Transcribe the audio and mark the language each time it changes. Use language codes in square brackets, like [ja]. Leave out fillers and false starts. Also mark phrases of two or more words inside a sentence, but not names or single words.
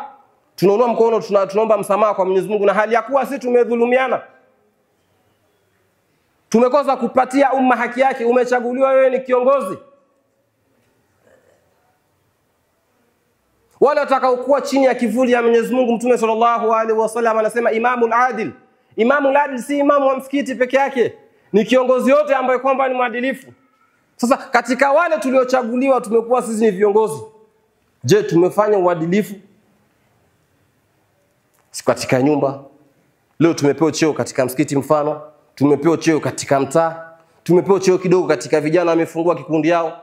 [sw] Tunaonua mkono, tunaomba msamaha kwa Mwenyezi Mungu, na hali ya kuwa sisi tumedhulumiana. Tumekosa kupatia umma haki yake. Umechaguliwa wewe ni kiongozi. Wale watakaokuwa chini ya kivuli ya Mwenyezi Mungu, Mtume [ar] صلى الله عليه وسلم [sw] anasema [ar] الإمام العادل. الإمام العادل [sw] si imamu wa msikiti peke yake, ni kiongozi yote ambaye kwamba ni mwadilifu. Sasa katika wale tuliochaguliwa tumekuwa sisi ni viongozi. Je, tumefanya uadilifu? Si katika nyumba. Leo tumepewa cheo katika msikiti mfano, tumepewa cheo katika mtaa, tumepewa cheo kidogo katika vijana wamefungua kikundi yao.